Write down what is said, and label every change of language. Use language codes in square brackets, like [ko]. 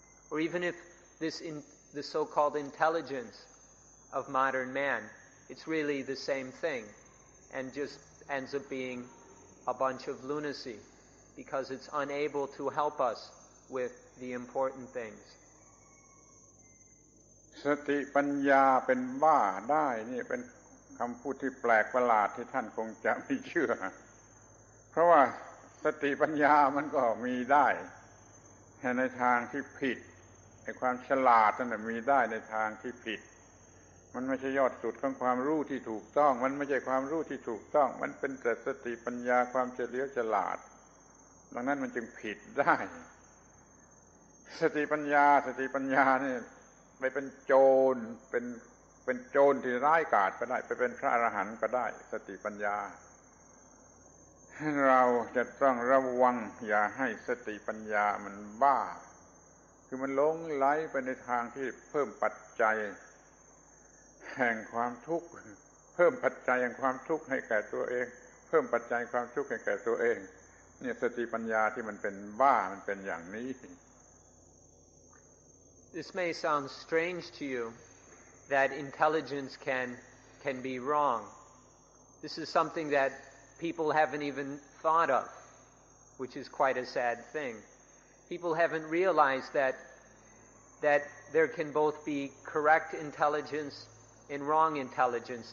[en] Or even if the so-called intelligence of modern man, it's really the same thing, and just ends up being a bunch of lunacy, because it's unable to help us with the important things. [th] สติปัญญาเป็นบ้าได้นี่เป็นคำพูดที่แปลกประหลาดที่ท่านคงจะไม่เชื่อเพราะว่าสติปัญญามันก็มีได้ ในทางที่ผิดไอ้ความฉลาดนั่นมีได้ในทางที่ผิดมันไม่ใช่ยอดสุดของความรู้ที่ถูกต้องมันไม่ใช่ความรู้ที่ถูกต้องมันเป็นแต่สติปัญญาความเฉลียวฉลาดดังนั้นมันจึงผิดได้สติปัญญานี่ไปเป็นโจรเป็นโจรที่ร้ายกาจก็ได้ไปเป็นพระอรหันต์ก็ได้สติปัญญา เราจะต้องระวังอย่าให้สติปัญญามันบ้าคือมันหลงไหลไปในทางที่เพิ่มปัจจัยแห่งความทุกข์เพิ่มปัจจัยแห่งความทุกข์ให้แก่ตัวเองเพิ่มปัจจัยความทุกข์ให้แก่ตัวเองเนี่ยสติปัญญาที่มันเป็นบ้ามันเป็นอย่างนี้ [en] This may sound strange to you that intelligence can be wrong. This is something that people haven't even thought of, which is quite a sad thing. People haven't realized that there can both be correct intelligence and wrong intelligence.